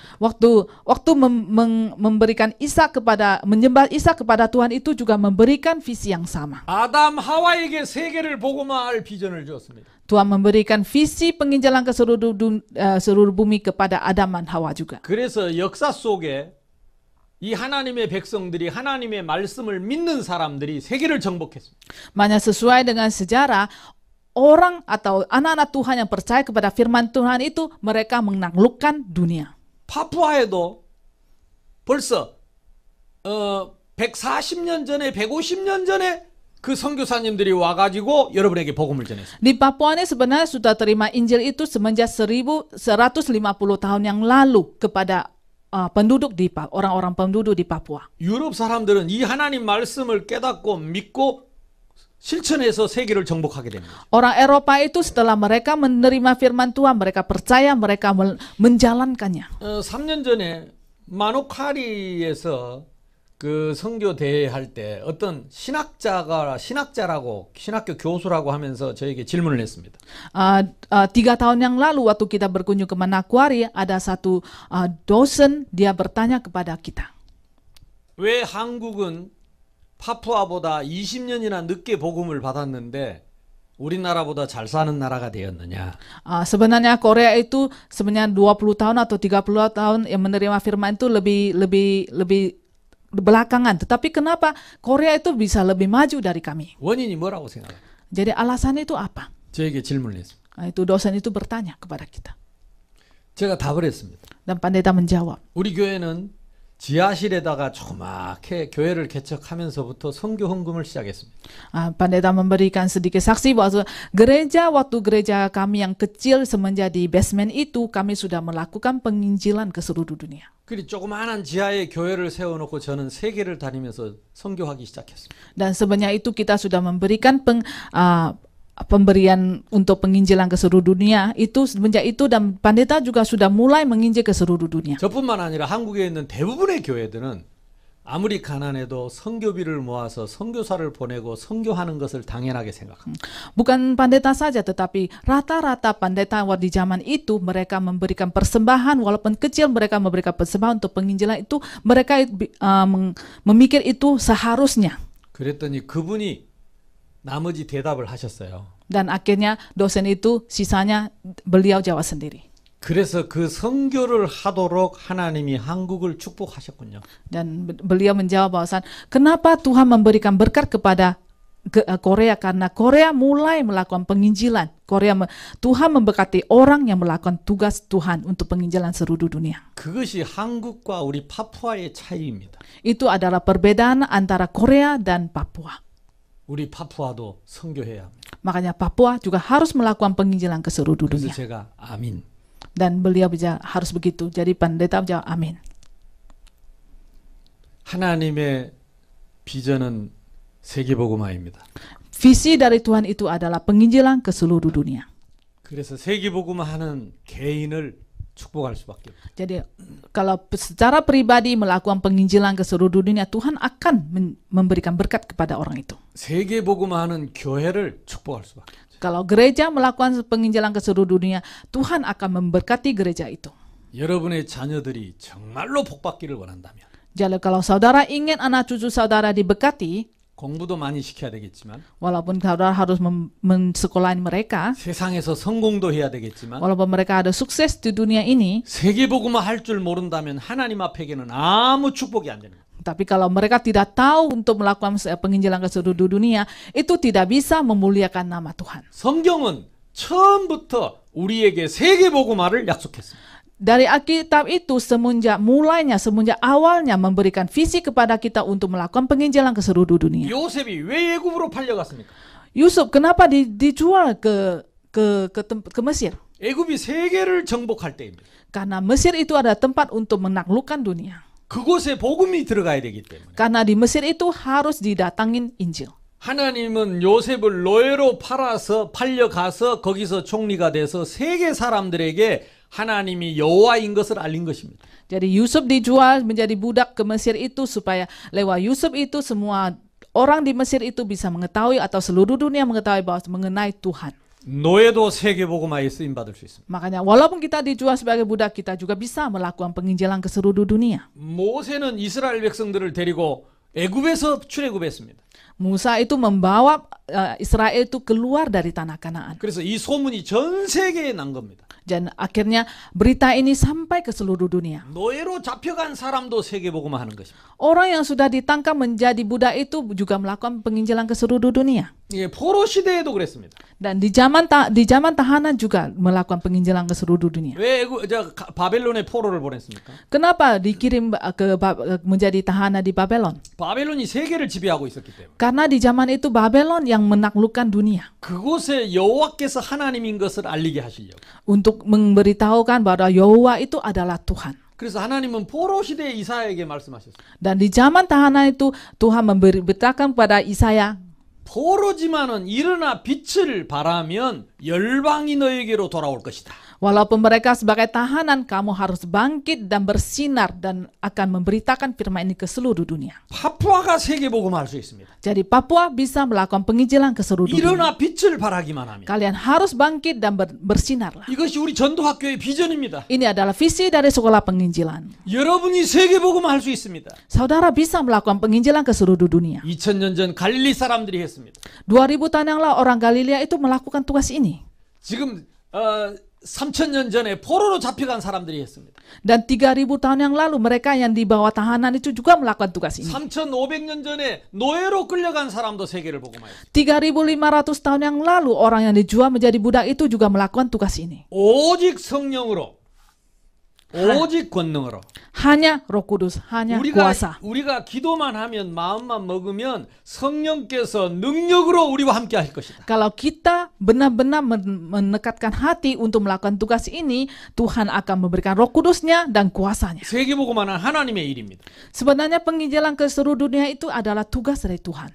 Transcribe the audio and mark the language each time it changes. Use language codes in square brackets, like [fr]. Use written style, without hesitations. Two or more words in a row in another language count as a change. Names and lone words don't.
[id] Waktu memberikan menyembah Ishak kepada Tuhan itu juga memberikan visi yang sama. [ko] 아담 하와에게 세계를 복음화할 비전을 주었습니다. [id] Tuhan memberikan visi penginjilan ke seluruh bumi kepada Adam dan Hawa juga. [ko] 그래서 역사 속에 이 하나님의 백성들이 하나님의 말씀을 믿는 사람들이 세계를 정복했습니다. [id] Makanya sesuai dengan sejarah, orang atau anak-anak Tuhan yang percaya kepada firman Tuhan itu mereka menaklukkan dunia. [ko] 파푸아에도 벌써 140년 전에 150년 전에 그 선교사님들이 와가지고 여러분에게 복음을 전했습니다. [id] Di Papua ini sebenarnya sudah terima Injil itu semenjak 1150 tahun yang lalu kepada orang-orang penduduk di Papua. [ko] 유럽 사람들은 이 하나님 말씀을 깨닫고 믿고 실천해서 세계를 정복하게 됩니다. [id] Orang Eropa itu setelah mereka menerima firman Tuhan, mereka percaya, mereka menjalankannya. [ko] 3년 전에 마노카리에서 그 선교 대회 할 때 어떤 신학자라고 신학교 교수라고 하면서 저에게 질문을 했습니다. [id] 3 tahun yang lalu waktu kita berkunjung ke Manokwari, ada satu dosen, dia bertanya kepada kita, [ko] 왜 한국은 파푸아보다 20년이나 늦게 복음을 받았는데 우리나라보다 잘 사는 나라가 되었느냐? [id] sebenarnya Korea itu sebenarnya 20 tahun atau 30 tahun yang menerima firman itu lebih belakangan, tetapi kenapa Korea itu bisa lebih maju dari kami? [ko] 원인이 뭐라고 생각해요? [id] Jadi alasannya itu apa? [ko] 저에게 질문을 했습니다. [id] Itu dosen itu bertanya kepada kita. [ko] 제가 답을 했습니다. [id] Dan pendeta menjawab, [ko] 우리 교회는 지하실에다가 조그맣게 교회를 개척하면서부터 선교 헌금을 시작했습니다. [id] pendeta memberikan sedikit saksi bahwa waktu gereja kami yang kecil semenjak di basement itu, kami sudah melakukan penginjilan ke seluruh dunia. [ko] 그리 조그마한 지하에 교회를 세워놓고 저는 세계를 다니면서 선교하기 시작했습니다. [id] Dan sebenarnya itu kita sudah memberikan pemberian untuk penginjilan ke seluruh dunia itu semenjak itu, dan pendeta juga sudah mulai menginjil ke seluruh dunia. [ko] 저뿐만 아니라 한국에 있는 대부분의 교회들은 아무리 가난해도 선교비를 모아서 선교사를 보내고 선교하는 것을 당연하게 생각합니다. [id] Bukan pendeta saja, tetapi rata-rata pendeta di zaman itu mereka memberikan persembahan, walaupun kecil mereka memberikan persembahan untuk penginjilan itu, mereka memikir itu seharusnya. [ko] 그랬더니 그분이 나머지 대답을 하셨어요. [id] Dan akhirnya dosen itu sisanya beliau jawab sendiri. [ko] 그래서 그 선교를 하도록 하나님이 한국을 축복하셨군요. [id] Dan beliau menjawab bahwasan kenapa Tuhan memberikan berkat kepada Korea, karena Korea mulai melakukan penginjilan. Tuhan memberkati orang yang melakukan tugas Tuhan untuk penginjilan seluruh dunia. [ko] 그것이 한국과 우리 파푸아의 차이입니다. [id] Itu adalah perbedaan antara Korea dan Papua. [ko] 우리 파푸아도 선교해야 합니다. [id] Makanya Papua juga harus melakukan penginjilan ke seluruh [ko] 그래서 [id] dunia. [ko] 제가 아민. [id] Dan beliau harus begitu. Jadi pendeta menjawab amin. [ko] 하나님의 비전은 세계복음화입니다. [id] Visi dari Tuhan itu adalah penginjilan ke seluruh dunia. [ko] 그래서 세계복음화하는 개인을 축복할 수밖에 없어요. [id] Jadi kalau secara pribadi melakukan penginjilan ke seluruh dunia, Tuhan akan memberikan berkat kepada orang itu. [ko] 세계복음화하는 교회를 축복할 수밖에 없어요. [id] Kalau gereja melakukan penginjilan ke seluruh dunia, Tuhan akan memberkati gereja itu. [ko] 여러분의 자녀들이 정말로 복받기를 원한다면 [id] Jadi kalau saudara ingin anak cucu saudara diberkati, [ko] 공부도 많이 시켜야 되겠지만 [id] walaupun saudara harus mensekolahin mereka, [ko] 세상에서 성공도 해야 되겠지만 [id] walaupun mereka ada sukses di dunia ini, [ko] 세계복음화 할 줄 모른다면 하나님 앞에게는 아무 축복이 안 됩니다. [id] tapi kalau mereka tidak tahu untuk melakukan penginjilan ke seluruh dunia, itu tidak bisa memuliakan nama Tuhan. [ko] 성경은 처음부터 우리에게 세계복음화를 약속했습니다. [id] Dari Alkitab itu semenjak awalnya memberikan visi kepada kita untuk melakukan penginjilan ke seluruh dunia. [ko] 요셉이 왜 애굽으로 팔려갔습니까? [id] Yusuf kenapa dijual ke Mesir? [ko] 애굽이 세계를 정복할 때입니다. [id] Karena Mesir itu ada tempat untuk menaklukkan dunia. [ko] 그곳에 복음이 들어가야 되기 때문에. [id] Karena di Mesir itu harus didatangin Injil. [ko] 하나님은 요셉을 노예로 팔려가서 거기서 총리가 돼서 세계 사람들에게 하나님이 여호와인 것을 알린 것입니다. [id] Jadi Yusuf dijual menjadi budak ke Mesir itu supaya lewat Yusuf itu semua orang di Mesir itu bisa mengetahui atau seluruh dunia mengetahui bahwa mengenai Tuhan. [ko] 노예도 세계복음화에 쓰임 받을 수 있습니다. [id] Makanya walaupun kita dijual sebagai budak, kita juga bisa melakukan penginjilan ke seluruh dunia. [ko] 모세는 이스라엘 백성들을 데리고 애굽에서 출애굽했습니다. [id] Musa itu membawa Israel itu keluar dari tanah Kanaan. [ko] 그래서 이 소문이 전 세계에 난 겁니다. [id] Dan akhirnya berita ini sampai ke seluruh dunia. [ko] 노예로 잡혀간 사람도 세계복음화 하는 것입니다. [id] Orang yang sudah ditangkap menjadi budak itu juga melakukan penginjilan ke seluruh dunia. [ko] 예, 포로 시대에도 그랬습니다. [id] Dan di zaman tahanan juga melakukan penginjilan ke seluruh dunia. [ko] 왜 바벨론에 포로를 보냈습니까? [id] Kenapa dikirim menjadi tahanan di Babylon? [ko] 바벨론이 세계를 지배하고 있었기 때문에. [id] Karena di zaman itu Babylon yang menaklukkan dunia. [ko] 그곳에 여호와께서 하나님인 것을 알리게 하시려고. [id] Untuk memberitahukan bahwa Yahwa itu adalah Tuhan. [ko] 그래서 하나님은 포로 시대에 이사야에게 말씀하셨어요. [id] Dan di zaman tahanan itu Tuhan memberitakan kepada Isaya, [ko] 포로지만은 일어나 빛을 발하면 열방이 너에게로 돌아올 것이다. [id] Walaupun mereka sebagai tahanan, kamu harus bangkit dan bersinar dan akan memberitakan firman ini ke seluruh dunia. [ko] 파푸아가 세계복음할 수 있습니다. [id] Jadi Papua bisa melakukan penginjilan ke seluruh dunia. [ko] 일어나 빛을 발하기만 하면. [id] Kalian harus bangkit dan bersinarlah. [ko] 이것이 우리 전도학교의 비전입니다. [id] Ini adalah visi dari sekolah penginjilan. [ko] 여러분이 세계복음할 수 있습니다. [id] Saudara bisa melakukan penginjilan ke seluruh dunia. [ko] 2000년 전 갈릴리 사람들이 했습니다. [id] 2000 tahun yang lalu orang Galilea itu melakukan tugas ini. [ko] 지금 3000년 전에 포로로 잡혀간 사람들이 했습니다. [id] Dan 3000 tahun yang lalu mereka yang dibawa tahanan itu juga melakukan tugas ini. [ko] 3500년 전에 노예로 끌려간 사람도 세계를 복음하였습니다. [id] 3500 tahun yang lalu orang yang dijual menjadi budak itu juga melakukan tugas ini. [ko] 오직 성령으로, 오직 권능으로. [id] Hanya Roh Kudus, hanya kuasa. [ko] 우리가 기도만 하면 마음만 먹으면 성령께서 능력으로 우리와 함께 하실 것이다. [id] Kalau kita benar-benar menekatkan hati untuk melakukan tugas ini, Tuhan akan memberikan Roh Kudusnya dan kuasanya. [ko] 세계복음하는 하나님의 일입니다. [id] Sebenarnya penginjilan ke seluruh dunia itu adalah tugas dari Tuhan.